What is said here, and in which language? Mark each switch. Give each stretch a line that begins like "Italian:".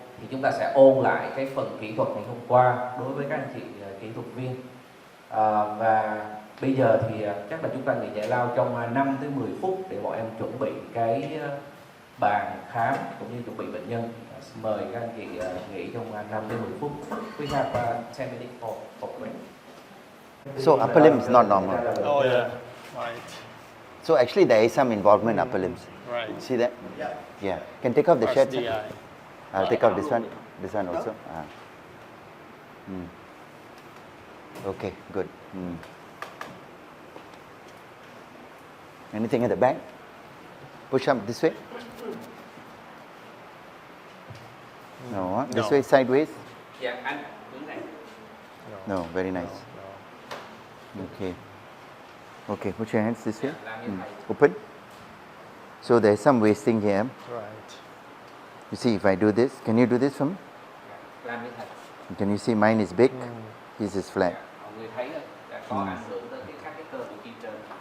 Vietnamese: Thì chúng ta sẽ ôn lại cái phần kỹ thuật ngày hôm qua đối với các anh chị kỹ thuật viên. Và bây giờ thì chắc là chúng ta nghỉ giải lao trong 5 tới 10 phút để bọn em chuẩn bị cái bàn khám cũng như chuẩn bị bệnh nhân. Mời các anh chị nghỉ trong 5 đến 10 phút.
English: We have 10 minutes for break. So upper limb is not normal. Oh yeah, right. So actually there is some involvement in upper limbs. Right. See that? Yeah. Can take off the shirt. Sir? SDI. I'll take off this one also. Okay, good. Anything at the back? Push up this way. No, huh? This No. way, sideways?
Vietnamese: Dạ, anh hướng này.
English: No, very nice. Okay. Okay, put your hands this way. Open. So there's some wasting here. Right. You see, if I do this, can you do this for me?
Vietnamese: Làm như thật.
English: Can you see mine is big, his is flat.
Vietnamese: Mọi người thấy là có ảnh hưởng tới các cái cơ của chi trên.